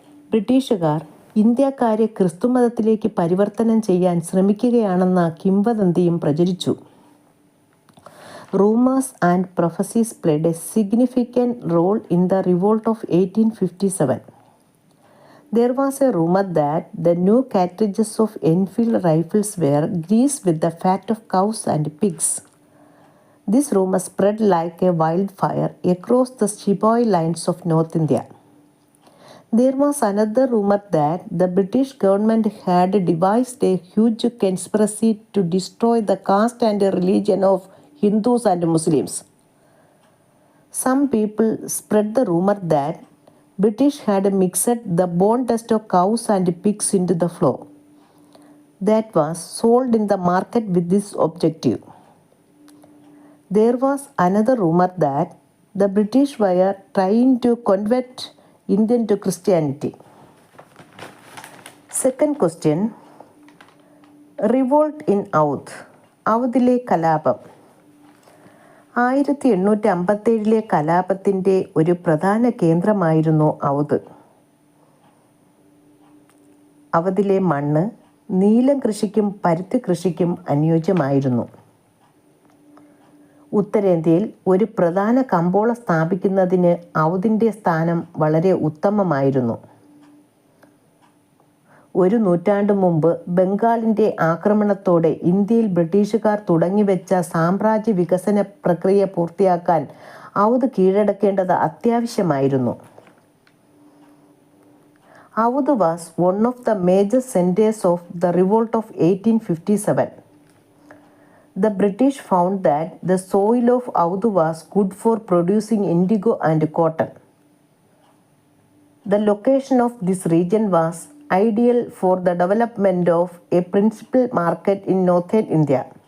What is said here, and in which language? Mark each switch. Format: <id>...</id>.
<ml>ബ്രിട്ടീഷുകാർ ഇന്ത്യക്കാരെ ക്രിസ്തുമതത്തിലേക്ക് പരിവർത്തനം ചെയ്യാൻ ശ്രമിക്കുകയാണെന്ന കിംവദന്തിയും പ്രചരിച്ചു.</ml> <en>Rumours and prophecies played a significant role in the revolt of 1857. There was a rumor that the new cartridges of Enfield rifles were greased with the fat of cows and pigs. This rumor spread like a wildfire across the Sepoy lines of North India. There was another rumor that the British government had devised a huge conspiracy to destroy the caste and religion of Hindus and Muslims. Some people spread the rumor that British had mixed the bone dust of cows and pigs into the flour that was sold in the market with this objective. There was another rumor that the British were trying to convert Indian to Christianity. Second question, revolt in Oudh.</en> <ml>ഔധിലെ കലാപം. 1857 കലാപത്തിൻ്റെ ഒരു പ്രധാന കേന്ദ്രമായിരുന്നു ഔധ്. അവധിലെ മണ്ണ് നീലം കൃഷിക്കും പരുത്തി കൃഷിക്കും അനുയോജ്യമായിരുന്നു. ഉത്തരേന്ത്യയിൽ ഒരു പ്രധാന കമ്പോളം സ്ഥാപിക്കുന്നതിന് ഔധിൻ്റെ സ്ഥാനം വളരെ ഉത്തമമായിരുന്നു. ഒരു നൂറ്റാണ്ടു മുമ്പ് ബംഗാളിൻ്റെ ആക്രമണത്തോടെ ഇന്ത്യയിൽ ബ്രിട്ടീഷുകാർ തുടങ്ങിവെച്ച സാമ്രാജ്യ വികസന പ്രക്രിയ പൂർത്തിയാക്കാൻ ഔധ് കീഴടക്കേണ്ടത് അത്യാവശ്യമായിരുന്നു.</ml> <en>Oudh was one of the major centres of the revolt of 1857. The British found that the soil of Oudh was good for producing indigo and cotton. The location of this region was ideal for the development of a principal market in northern India.</en>